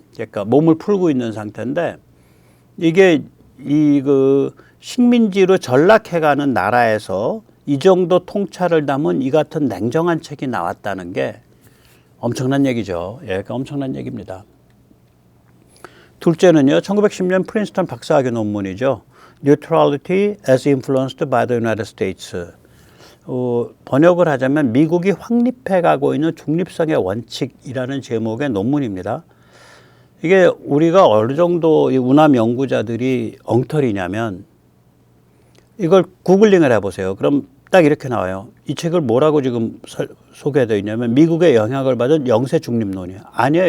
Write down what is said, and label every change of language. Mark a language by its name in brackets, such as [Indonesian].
[Korean] 그러니까 몸을 풀고 있는 상태인데 이게 이 그 식민지로 전락해가는 나라에서 이 정도 통찰을 담은 이 같은 냉정한 책이 나왔다는 게 엄청난 얘기죠. 예, 그러니까 엄청난 얘기입니다. 둘째는요, 1910년 프린스턴 박사학위 논문이죠. [English] Neutrality as influenced by the United States. [Korean] 번역을 하자면 미국이 확립해가고 있는 중립성의 원칙이라는 제목의 논문입니다. 이게 우리가 어느 정도 이 우남 연구자들이 엉터리냐면 이걸 구글링을 해보세요. 그럼 딱 이렇게 나와요. 이 책을 뭐라고 지금 소개되어 있냐면 미국의 영향을 받은 영세 중립론이에요. 아니에요.